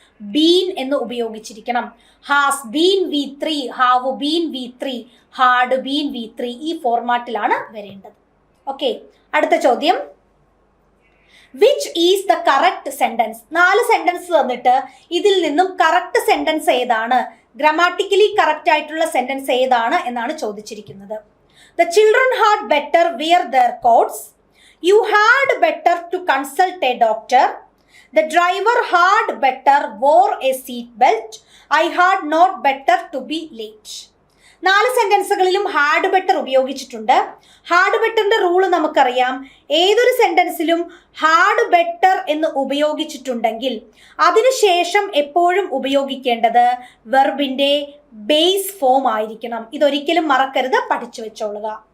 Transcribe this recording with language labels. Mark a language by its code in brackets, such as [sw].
[ml] Been എന്ന് ഉപയോഗിച്ചിരിക്കണം. [en] has been V3, have been V3, [ml] had been V3. ഈ ഫോർമാറ്റിലാണ് വരേണ്ടത്. Okay, അടുത്ത ചോദ്യം. [en] Which is the correct sentence? [ml] 4 sentence തന്നിട്ട് ഇതിൽ നിന്നും കറക്റ്റ് സെന്റൻസ് ഏതാണ്, ഗ്രാമാറ്റിക്കലി കറക്റ്റ് ആയിട്ടുള്ള സെന്റൻസ് ഏതാണ് എന്നാണ് ചോദിച്ചിരിക്കുന്നത്. [en] The children had better wear their coats. You had better to consult a doctor. The driver had better wore a seat belt. I had not better to be late. [ml] 4 സെന്റൻസുകളിലും had better ഉപയോഗിച്ചിട്ടുണ്ട്. Had ബെറ്ററിന്റെ rule നമുക്കറിയാം. ഏതൊരു സെന്റൻസിലും had better എന്ന് ഉപയോഗിച്ചിട്ടുണ്ടെങ്കിൽ അതിനുശേഷം എപ്പോഴും ഉപയോഗിക്കേണ്ടത് വെർബിന്റെ base form ആയിരിക്കണം. ഇതൊരിക്കലും മറക്കരുത്, പഠിച്ചു വെച്ചോളുക.